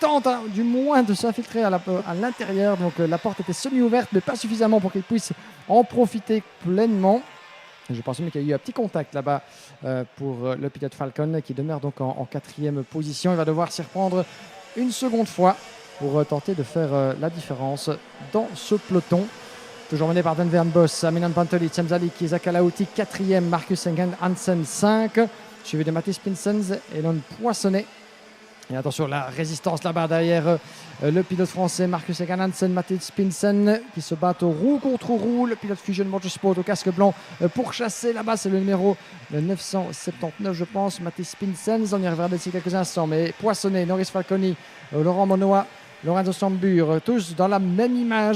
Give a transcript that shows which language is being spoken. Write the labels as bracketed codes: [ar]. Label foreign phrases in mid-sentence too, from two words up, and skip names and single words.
[fr] Tente du moins de s'infiltrer à l'intérieur. Donc la porte était semi-ouverte mais pas suffisamment pour qu'il puisse en profiter pleinement. Je pense même qu'il y a eu un petit contact là-bas pour le pilote Falcon qui demeure donc en 4e position. Il va devoir s'y reprendre une seconde fois pour tenter de faire la différence dans ce peloton. Toujours mené par Dan Van Boss, Aminan Pantoli, Temzalik, Isaac Alauti, 4e, Marcus Engen Hansen, 5. Suivi de Mathis Pinsens et Lon Poissonnet. Et attention, la résistance là-bas derrière le pilote français Marcus Engen Hansen, Mathis Pinsen qui se battent au roue contre roue. Le pilote Fusion Motorsport au casque blanc pour chasser là-bas, c'est le numéro 979 je pense, Mathis Pinsens. On y reviendra d'ici quelques instants, mais Poissonnet, Norris Falconi, Laurent Monoa, Lorenzo Sambur, tous dans la même image.